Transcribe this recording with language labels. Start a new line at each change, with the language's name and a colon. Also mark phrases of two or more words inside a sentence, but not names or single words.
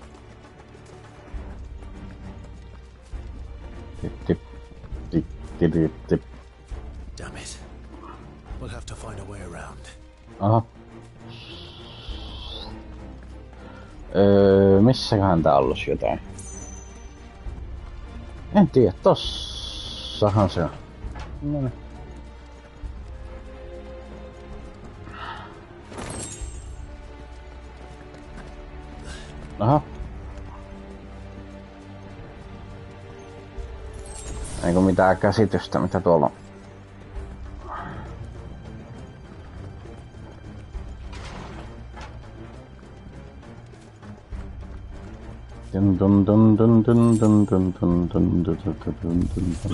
English: Damn it. We'll have to find a way around. Aha.
Finnish: Missäköhän tää ollut jotain? En tiedä, tossahan se on. No. Aha. Eikö mitään käsitystä, mitä tuolla on? Dun dun dun dun dun dun dun dun dun dun dun dun dun.